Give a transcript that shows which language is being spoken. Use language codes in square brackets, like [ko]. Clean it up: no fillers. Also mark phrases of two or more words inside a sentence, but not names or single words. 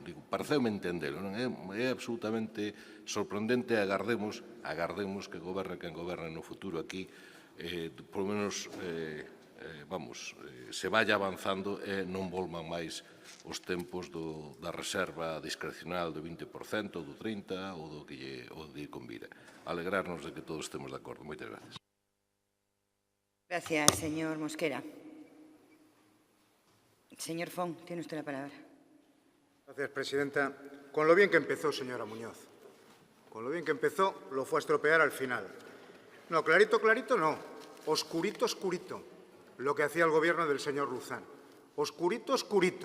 [gl] Digo, pareceume entendelo, non? É absolutamente sorprendente, agardemos que goberne quen goberne no futuro aquí, [es] por lo menos, se vaya avanzando [gl] e non volvan máis os tempos da reserva discrecional do 20%, do 30% ou do que lle convira. Alegrarnos de que todos estemos de acordo. Moitas gracias. [es] Gracias, señor Mosquera. Señor Font, tiene usted la palabra. Gracias, presidenta. Con lo bien que empezó, señora Muñoz. Con lo bien que empezó, lo fue a estropear al final. No, clarito, clarito no. Oscurito, oscurito. Lo que hacía el gobierno del señor Luzán. Oscurito, oscurito.